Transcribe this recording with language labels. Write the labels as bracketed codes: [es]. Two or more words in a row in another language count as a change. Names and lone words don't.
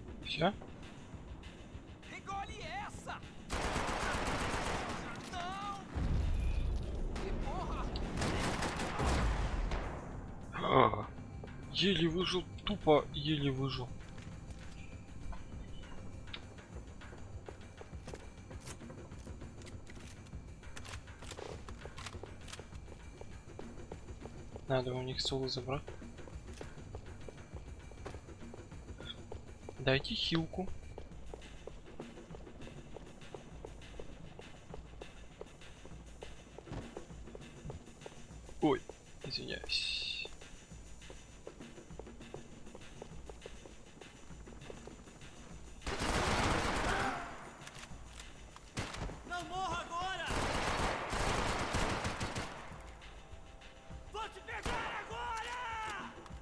[ru] Все? [pt] Engole essa! Não! Que porra! [ru] Еле выжил, тупо еле выжил. Надо у них соло забрать. Дайте хилку. Ой, извиняюсь. [pt] Não morra agora! Vou te pegar agora!